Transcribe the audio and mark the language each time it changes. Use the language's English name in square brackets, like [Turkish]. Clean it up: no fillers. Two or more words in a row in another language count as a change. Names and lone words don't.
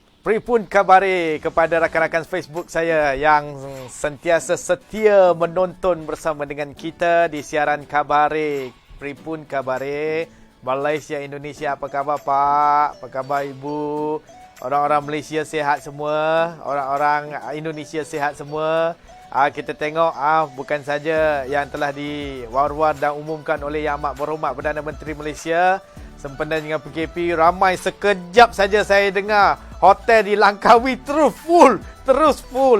[Javanese] Pripun kabare [Malay] kepada rakan-rakan Facebook saya yang sentiasa setia menonton bersama dengan kita di siaran kabare. [Javanese] Pripun kabare [Malay] Malaysia, Indonesia, apa khabar Pak? Apa khabar Ibu? Orang-orang Malaysia sihat semua, orang-orang Indonesia sihat semua. Kita tengok bukan saja yang telah diwar-war dan umumkan oleh Yang Amat Berhormat Perdana Menteri Malaysia sempena dengan PKP, ramai sekejap saja saya dengar hotel di Langkawi terus full.